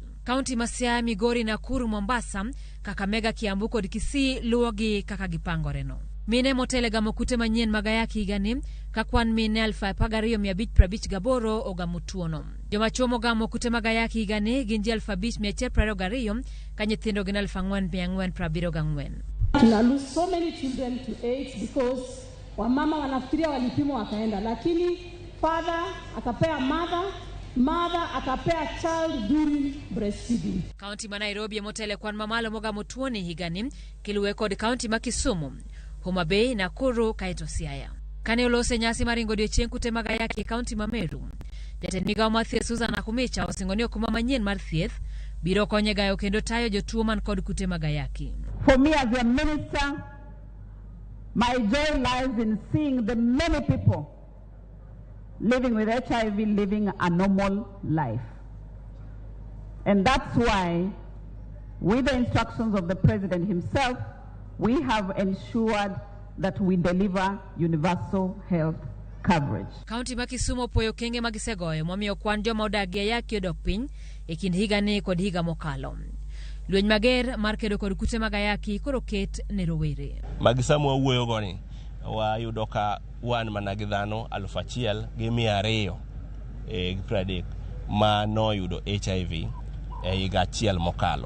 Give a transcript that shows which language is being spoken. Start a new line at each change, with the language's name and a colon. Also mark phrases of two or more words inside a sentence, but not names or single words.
Luo (Kenya and Tanzania): Kaunti ma Siaya, Migori, Nakuru, Mombasa, Kakamega, Kiambu kod Kisii luwogi kaka gipangoreno. Mine motele gamo kute manyien mag ayaki higani ka kwan mine 12,558 ogamo tuono. Joma chuo mogamo kute mag ayaki higani gin ji 5,122 ka nyithindo gin 4,474.
English: Tuna lose so many children to AIDS because
Swahili: wamama wanafikiria walipimwa wakaenda, lakini
English: father akapea mother akapea child during breastfeeding.
Luo (Kenya and Tanzania): Kaunti ma Nairobi motele kwan mamalo mogamo tuoni higani kiluwe kod kaunti ma Kisumu, Homa Bay, Nakuru kaito Siaya. Kane olose nyasi maringo odiochieng' kute mag ayaki kaunti ma Meru, jatend migawo mar thieth Susan Akumicha osingo ni okumba manyien mar thieth biro konyo gayo kendo tayo jotuo man kod kute mag ayaki.
English: For me as a minister, my joy lies in seeing the many people living with HIV living a normal life. And that's why, with the instructions of the President himself, we have ensured that we deliver universal health coverage.
Luo (Kenya and Tanzania): Kaunti ma Kisumu opoyo kenge magisegoyo momiyo kwan joma odagie ayaki odok piny e kind higani kod higa mokalo. Lweny mager mar kedo kod kute mag ayaki koro ket ne rowere. Magisamu wawuoyo goni wayudo ka wan mana gi dhano 1,230 ma noyudo HIV e higa achiel mokalo.